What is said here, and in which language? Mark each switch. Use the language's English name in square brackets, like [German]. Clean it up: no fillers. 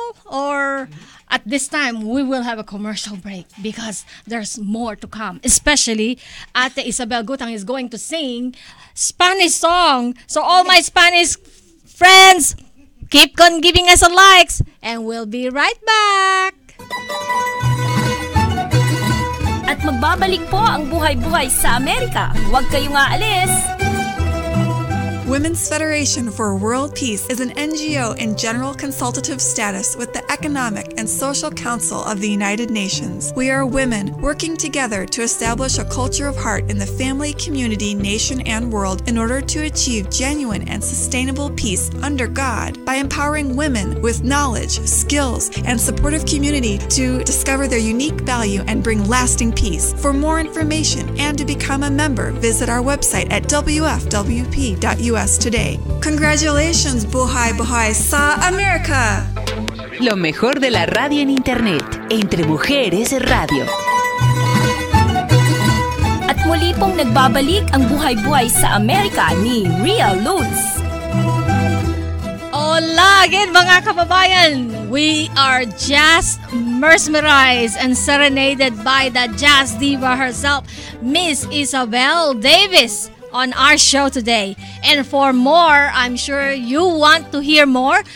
[English] Or at this time, we will have a commercial break because there's more to come. Especially, Ate Isabel Gutang is going to sing Spanish song. So, all my Spanish friends, keep on giving us a likes. And we'll be right back. [Filipino] At magbabalik po ang Buhay-Buhay sa Amerika. Huwag kayong aalis! [English] Women's Federation for World Peace is an NGO in general consultative status with the Economic and Social Council of the United Nations. We are women working together to establish a culture of heart in the family, community, nation, and world in order to achieve genuine and sustainable peace under God by empowering women with knowledge, skills, and supportive community to discover their unique value and bring lasting peace. For more information and to become a member, visit our website at wfwp.us. US today. Congratulations, Buhay sa Amerika! [Spanish] Lo mejor de la radio en Internet. Entre Mujeres Radio. [Filipino] At muli pong nagbabalik ang Buhay sa Amerika ni Rhia Luz. Hola again mga kababayan! [English] We are just mesmerized and serenaded by the jazz diva herself, Miss Isabel Davis, on our show today. And for more, I'm sure you want to hear more.